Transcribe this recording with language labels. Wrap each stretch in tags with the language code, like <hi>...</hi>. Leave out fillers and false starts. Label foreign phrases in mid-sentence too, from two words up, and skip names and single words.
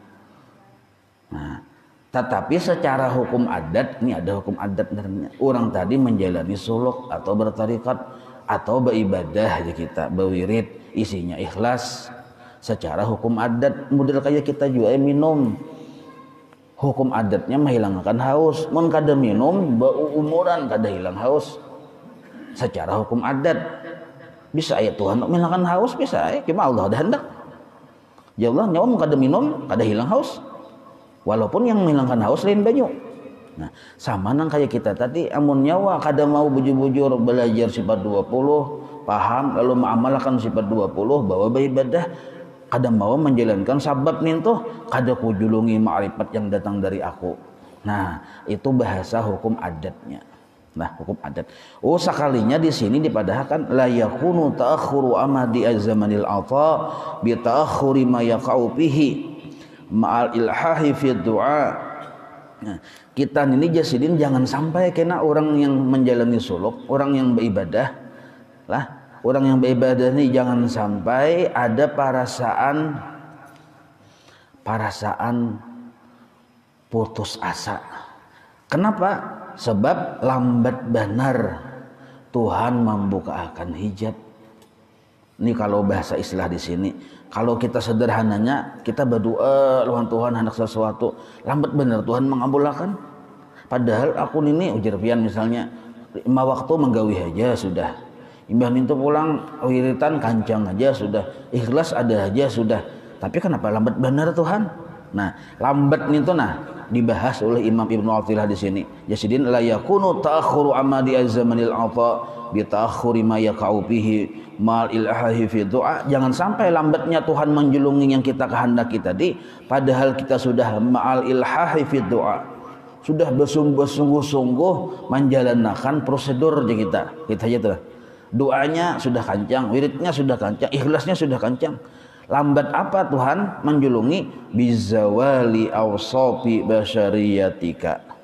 <id>Nah, tetapi secara hukum adat, ini ada hukum adat, orang tadi menjalani suluk atau bertarikat atau beribadah aja kita, berwirid, isinya ikhlas. Secara hukum adat model kayak kita juga minum, hukum adatnya menghilangkan haus.</id> <bjn>Mun kada minum bau umuran kada hilang haus.</bjn> <id>Secara hukum adat bisa ya Tuhan menghilangkan haus, bisa ya, cuma Allah ada hendak.</id> <bjn>Ya Allah nyawa mun kada minum kada hilang haus. Walaupun yang menghilangkan haus lain banyu. Nah, sama nang kayak kita tadi amun nyawa kada mau bujur-bujur belajar sifat 20, paham lalu mengamalkan sifat 20 bahwa beribadah kada mau menjalankan sabab ninto kada kujulungi ma'rifat yang datang dari aku.</bjn> <id>Nah, itu bahasa hukum adatnya. Nah, hukum adat. Oh, sekalinya di sini dipadahkan</id> <ar>لا يكون تأخر أمد الزمان العطاء بتأخر ما يقع فيه مع الإلحاح في الدعاء.</ar> <id>Nah, kita ini jasidin jangan sampai kena orang yang menjalani suluk, orang yang beribadah lah, orang yang beribadah ini jangan sampai ada perasaan putus asa. Kenapa? Sebab lambat benar Tuhan membukakan hijab. Ini kalau bahasa istilah di sini. Kalau kita sederhananya, kita berdoa lawan Tuhan hendak sesuatu, lambat benar Tuhan mengabulkan.</id> <bjn>Padahal aku ini ujar pian misalnya 5 waktu menggawi aja sudah. Imbah itu pulang wiritan kancang aja sudah. Ikhlas ada aja sudah.</bjn> <id>Tapi kenapa lambat benar Tuhan? Nah, lambat itu dibahas oleh Imam Ibnu Athilah di sini.</id> <ar>Jasidin لا يكون تأخر أمد الزمان العطاء بتأخر ما يقع به مع الإلحاح في الدعاء.</ar> <id>Jangan sampai lambatnya Tuhan menjulungi yang kita kehendaki tadi padahal kita sudah</id> <ar>مع الإلحاح في الدعاء.</ar> <bjn>Sudah bersungguh-sungguh menjalankan prosedur kita aja tuh. Doanya sudah kancang, wiridnya sudah kancang, ikhlasnya sudah kancang.</bjn> <id>Lambat apa Tuhan menjulungi</id> <ar>بزوال أوصاف بشريتك.</ar>